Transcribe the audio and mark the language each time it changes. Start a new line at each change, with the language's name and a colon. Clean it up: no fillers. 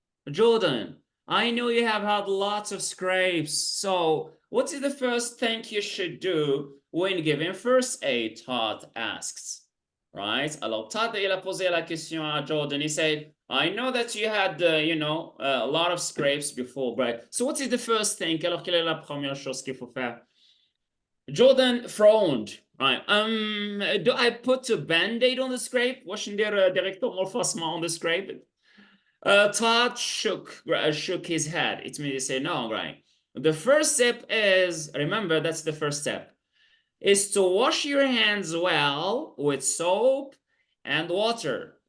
English: "Jordan, I know you have had lots of scrapes, so what is the first thing you should do when giving first aid?" Todd asks. Right?
French: Alors Todd, il a posé la question à Jordan.
English: He said, "I know that you had, a lot of scrapes before, right? So what is the first thing?
French: Alors quelle est la première chose qu'il faut faire?"
English: Jordan frowned. Right. Do I put a band-aid on the scrape?
Arabic: واش ندير
English: direct morphosma on the scrape? Todd shook his head. It means he said, "No, right. The first step is, remember, that's the first step, is to wash your hands well with soap and water.